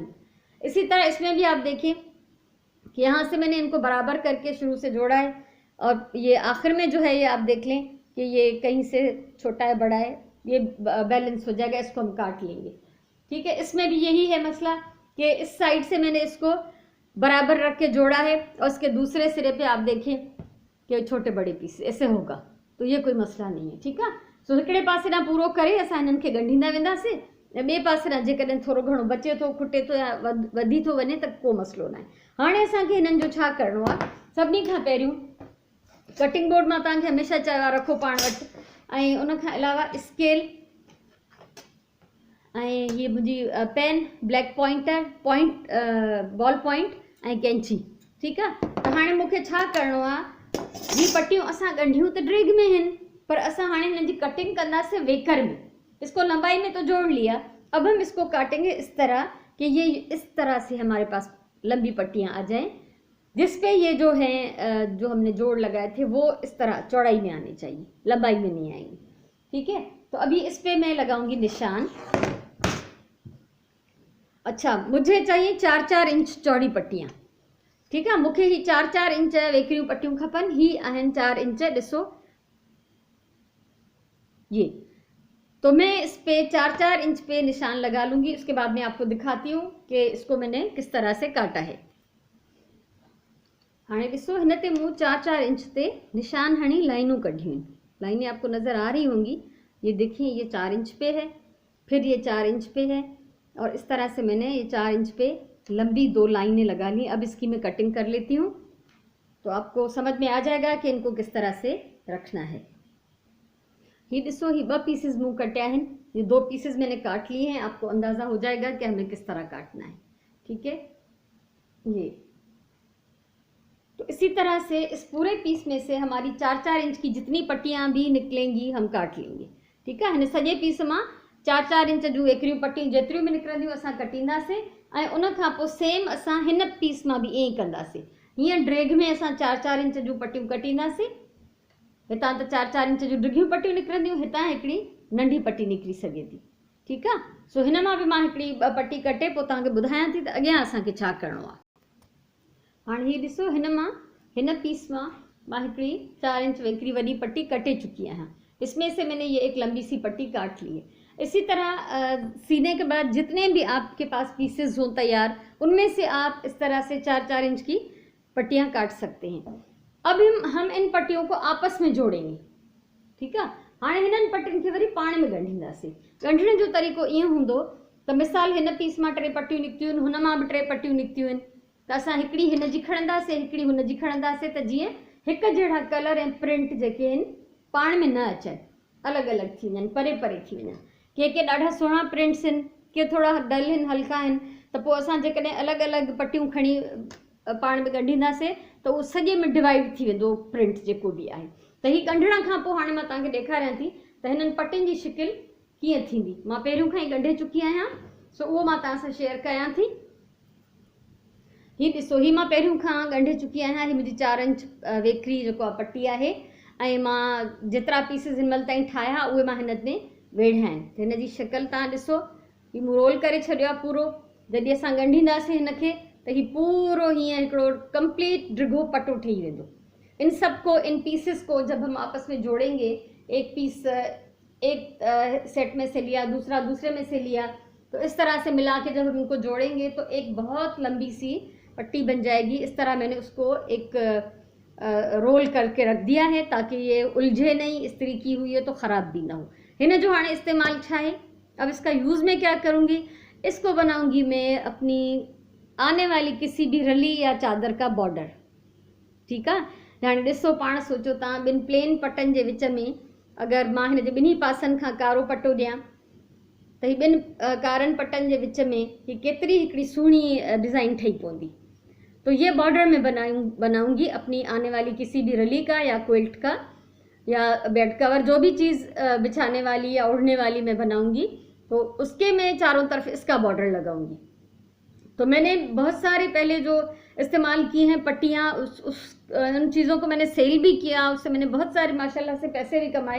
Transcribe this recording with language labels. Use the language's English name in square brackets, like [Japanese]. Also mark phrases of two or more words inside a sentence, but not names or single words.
[Urdu] اسی طرح اس میں بھی آپ دیکھیں کہ یہاں سے میں نے ان کو برابر کر کے شروع سے جوڑا ہے اور یہ آخر میں جو ہے یہ آپ دیکھ لیں کہ یہ کہیں سے چھوٹا ہے بڑا ہے، یہ بیلنس ہو جائے گا. اس کو ہم کاٹ لیں گے. ٹھیک ہے، اس میں بھی یہی ہے مسئلہ کہ اس سائیڈ سے میں نے اس کو برابر رکھ کے جوڑا ہے اور اس کے دوسرے سرے پہ آپ دیکھیں کہ چھوٹے بڑے پیس ایسے ہوگا، تو یہ کوئی مسئلہ نہیں ہے. [Sindhi] ठीक है, सो हिकिड़े पासे ना पूरो करे असां हिननि खे ॻंढींदा वेंदासीं ऐं ॿिए पासे ना जेकॾहिं थोरो घणो बचे थो, खुटे थो या वधी थो वञे त को मसलो न आहे। हाणे असांखे हिननि जो छा करिणो आहे, सभिनी खां पहिरियों [English] cutting board [Sindhi] मां तव्हांखे हमेशह चयो आहे रखो पाण वटि, ऐं उन खां अलावा स्केल ऐं हीअ मुंहिंजी पेन, [English] black pointer, ball point [Sindhi] ऐं कैंची। ठीकु आहे। त हाणे मूंखे छा करिणो आहे, हीअ पट्टियूं असां ॻंढियूं त ड्रेग में आहिनि पर असां हाणे हिननि जी कटिंग कंदासीं वेकर में। [Urdu] اس کو لمبائی میں تو جوڑ لیا، اب ہم اس کو کاٹیں گے اس طرح کہ یہ اس طرح سے ہمارے پاس لمبی پٹیاں آ جائیں، جس پہ یہ جو ہیں جو ہم نے جوڑ لگائے تھے وہ اس طرح چوڑائی میں آنے چاہئیں، لمبائی میں نہیں آئیں گے. ٹھیک ہے، تو ابھی اس پہ میں لگاؤں گی نشان. اچھا، مجھے چاہئیں 4-4 انچ چوڑی پٹیاں. ٹھیک ہے, [Sindhi] मूंखे ही 4-4 इंच वेकरियूं पट्टियूं खपनि। ही आहिनि 4 इंच, ॾिसो ये। [Urdu] تو میں اس پہ 4-4 انچ پہ نشان لگا لوں گی. اس کے بعد میں آپ کو دکھاتی ہوں کہ اس کو میں نے کس طرح سے کاٹا ہے. [Sindhi] हाँ ॾिसो, हिन ते मूं 4-4 इंच ते निशान हणी लाइनूं कढियूं आहिनि। [Urdu] لائنیں آپ کو نظر آ رہی ہوں گی۔ یہ دیکھیے، یہ 4 انچ پہ ہے، پھر یہ 4 انچ پہ ہے اور اس طرح سے میں نے یہ 4 انچ پہ لمبی 2 لائنیں لگا لی. اب اس کی میں کٹنگ کر لیتی ہوں تو آپ کو سمجھ میں آ جائے گا کہ ان کو کس طرح سے رکھنا ہے. [Sindhi] ये ॾिसो, ही 2 पीसेस मूं कटिया हैं, [Urdu] یہ 2 پیسز میں نے کاٹ لیے ہیں. آپ کو اندازہ ہو جائے گا کہ ہمیں کس طرح کاٹنا ہے۔ ٹھیک ہے، یہ تو اسی طرح سے اس پورے پیس میں سے ہماری 4-4 انچ کی جتنی پٹیاں بھی نکلیں گی ہم کاٹ لیں گے. ٹھیک ہے, [Sindhi] हिन सॼे पीस मां 4-4 इंच जूं वेकरियूं पट्टियूं जेतिरियूं भी निकिरंदियूं असां कटींदासीं ऐं उन खां पोइ सेम असां हिन पीस मां भी ईअं ई कंदासीं। हीअं ड्रेग में असां 4-4 इंच जूं पट्टियूं कटींदासीं। हितां त 4-4 इंच जूं डिघियूं पट्टियूं निकिरंदियूं, हितां हिकिड़ी नंढी पट्टी निकिरी सघे थी। ठीकु आहे, सो हिन मां बि मां हिकिड़ी पट्टी कटे पोइ तव्हांखे ॿुधायां थी त अॻियां असांखे छा करिणो आहे। हाणे हीअ ॾिसो, हिन पीस मां हिकिड़ी 4 इंच वेकरी वॾी पट्टी कटे चुकी आहियां। [Urdu] اس میں سے میں نے یہ ایک لمبی سی پٹی کاٹ لی ہے۔ اسی طرح سینے کے بعد جتنے بھی آپ کے پاس پیسز ہوں تیار، ان میں سے آپ اس طرح سے 4-4 انچ کی پٹیاں کاٹ سکتے ہیں. اب ہم ان پٹیوں کو آپس میں جوڑیں گے. [Sindhi] ठीकु आहे, हाणे हिननि पट्टियुनि खे वरी पाण में ॻंढींदासीं। ॻंढण जो तरीक़ो ईअं हूंदो त मिसाल हिन पीस मां 3 पट्टियूं निकितियूं आहिनि, हुन मां बि 3 पट्टियूं निकितियूं आहिनि, त असां हिकिड़ी हिन जी खणंदासीं, हिकिड़ी हुन जी खणंदासीं, त जीअं हिकु जहिड़ा कलर ऐं प्रिंट जेके आहिनि पाण में न अचनि, अलॻि अलॻि थी वञनि, परे परे थी वञनि। के ॾाढा सुहिणा प्रिंट्स आहिनि, के थोड़ा डल आहिनि, हल्का आहिनि, त पोइ असां जेकॾहिं अलॻि अलॻि पट्टियूं खणी पाण में ॻंढींदासीं त उहो सॼे में डिवाइड थी वेंदो प्रिंट जेको बि आहे। त हीअ ॻंढण खां पोइ हाणे मां तव्हांखे ॾेखारियां थी त हिननि पट्टियुनि जी शिकिल कीअं थींदी। मां पहिरियों खां ई ॻंढे चुकी आहियां, सो उहो मां तव्हां सां शेयर कयां थी। हीअ ॾिसो, हीअ मां पहिरियों खां ॻंढे चुकी आहियां। हीअ मुंहिंजी 4 इंच वेकरी जेको आहे पट्टी आहे ऐं मां जेतिरा पीसिस हिन महिल ताईं ठाहिया उहे मां हिन में वेढ़िया आहिनि। हिन जी शिकिल तव्हां ॾिसो, हीअ मूं रोल करे छॾियो आहे पूरो। जॾहिं असां ॻंढींदासीं हिनखे त ही पूरो हीअं हिकिड़ो कंप्लीट डिघो पटो ठही वेंदो। [Urdu] ان سب کو، ان پیسز کو جب ہم آپس میں جوڑیں گے، ایک پیس ایک سیٹ میں سے لیا، دوسرا دوسرے میں سے لیا، تو اس طرح سے ملا کے جب ہم ان کو جوڑیں گے تو ایک بہت لمبی سی پٹی بن جائے گی. اس طرح میں نے اس کو ایک رول کر کے رکھ دیا ہے تاکہ یہ الجھے نہیں، استری کی ہوئی ہے تو خراب بھی نہ ہو. [Sindhi] हिन जो हाँ इस्तेमाल छा है, [Urdu] اب اس کا یوز میں کیا کروں گی، اس کو بناؤں گی میں اپنی آنے والی کسی بھی رلی یا چادر کا بارڈر. ٹھیک ہے, [Sindhi] हाणे ॾिसो पाण सोचो तव्हां ॿिनि प्लेन पटनि जे विच में अगरि मां हिन जे ॿिन्ही पासनि खां कारो पटो ॾियां त ही ॿिनि कारनि पटनि जे विच में ही केतिरी हिकिड़ी सुहिणी डिज़ाइन ठही पवंदी। [Urdu] تو یہ بارڈر میں بناؤں گی اپنی آنے والی کسی بھی رلی کا یا کوئلٹ کا یا क्विल्ट का या [English] bed cover, [Urdu] جو بھی چیز بچھانے والی یا اوڑھنے والی میں بناؤں گی، تو اس کے میں چاروں طرف اس کا بارڈر لگاؤں گی. تو میں نے بہت سارے پہلے جو استعمال کی ہیں پٹیاں، ان چیزوں کو میں نے سیل بھی کیا، اس سے میں نے بہت سارے ماشاءاللہ سے پیسے بھی کمائے.